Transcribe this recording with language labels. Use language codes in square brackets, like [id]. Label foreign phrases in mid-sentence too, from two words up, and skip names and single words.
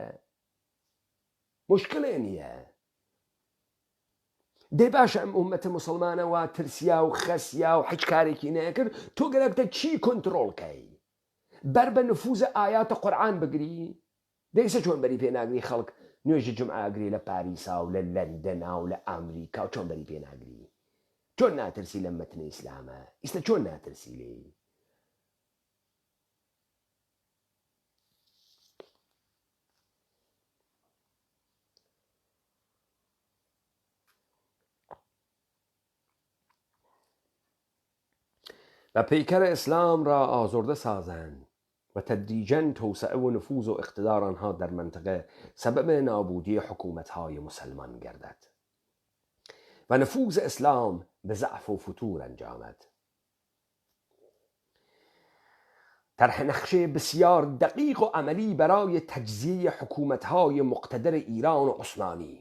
[ckb] مشکلێ نییە دێ باشە ئەم ئومەتە موسڵمانەوە ترسیا و خەسیا و حیچ کارێکی نەکرد تۆ گەرەکتە چی کۆنتڕۆڵکەی بەر بە نفوزە ئایاتە قورعان بگری دەیسە چۆن بەری پێ ناگری خەڵک نوێژی جمعاگری لە پاریسا و لە لەندەنا و لە ئەمریکا و چۆن بەری پێ ناگری چۆن ناترسی لە مەتنە ئیسلامە ئیستا چۆن ناترسی لێ [fa] و پیکر اسلام را آزرده سازند و تدریجاً توسعه و نفوذ و اقتدار آنها در منطقه سبب نابودی حکومت‌های مسلمان گردد و نفوذ اسلام به ضعف و فتور انجامد. طرح نقشه بسیار دقیق و عملی برای تجزیه حکومت‌های مقتدر ایران و عثمانی.